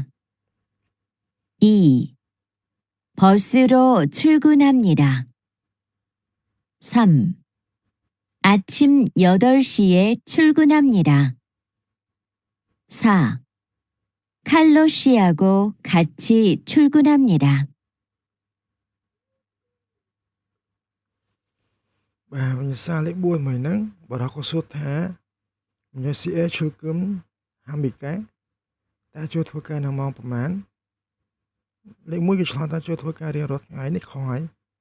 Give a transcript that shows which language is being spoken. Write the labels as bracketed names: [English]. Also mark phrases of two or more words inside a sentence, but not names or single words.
[Korean] 2. 버스로 출근합니다. 3. 아침 8시에 출근합니다. 4. 칼로 씨하고 같이 출근합니다. [Khmer] បាទវិញ្ញាសាលេខ4មួយហ្នឹងបើរកក៏សួរថាវិញ្ញាសា CA ឈុលគឹមហាមីកាតើចូលធ្វើការនៅម៉ោងប្រហែលលេខ1គេឆ្លើយថាចូលធ្វើការរៀងរាល់ថ្ងៃនេះខុសហើយ